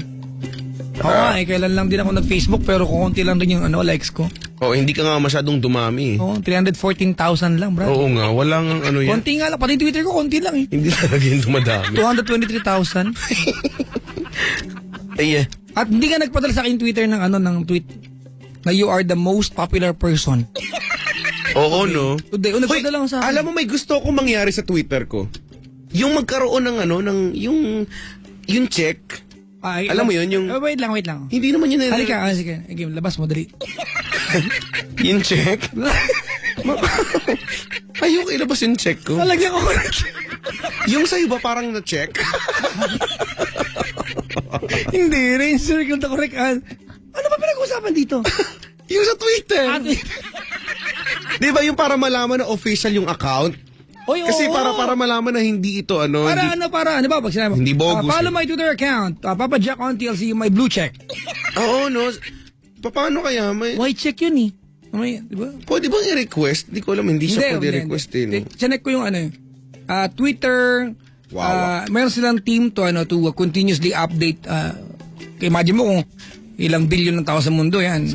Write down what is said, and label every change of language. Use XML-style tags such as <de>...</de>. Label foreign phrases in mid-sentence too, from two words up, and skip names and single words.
<tl>Oo nga kailan lang din ako nag-Facebook pero konti lang din yung likes ko. Oh, hindi ka nga masyadong dumami. Oo, 314,000 lang, bro. Oo nga, walang ano yan. Konti nga lang, pati Twitter ko konti lang eh. Hindi talaga yung dumadami. 223,000. Ay, At hindi ka nagpadala sa akin Twitter ng tweet na</tl> <en>you are the most popular person.</en> <tl>oo, no? Today, nagpadala lang sa akin. Alam mo, may gusto ko mangyari sa Twitter ko. Yung magkaroon ng yung check. Alam mo yun, yung... Wait lang. Hindi naman yun. Halika, sige. Game, labas mo, dali. Yung check? Ayoko ilabas yung check ko. Lalagyan ko. Yung sa'yo ba parang na-check? Hindi,</tl> <en>range circle the correct</en> <tl>ano ba pinag-uusapan dito? Yung sa Twitter. Twitter. Di ba yung para malaman na official yung account? Oy, Kasi oo. para malaman na hindi ito Para ano ba? Pag sinabi mo, Hindi bogus, follow eh.</tl> <en>my Twitter account. Papa Jack on TLC,</en> <tl>may blue check. Oo, no. Paano kaya may... White check yun eh. May, di ba? Pwede bang i-request? Hindi ko alam, hindi siya pwede request eh. No? Chinek ko yung Twitter. Wow. Mayroon silang team</tl> <en>to continuously update.</en> <tl>Imagine mo kung ilang billion ng tao sa mundo yan.</tl>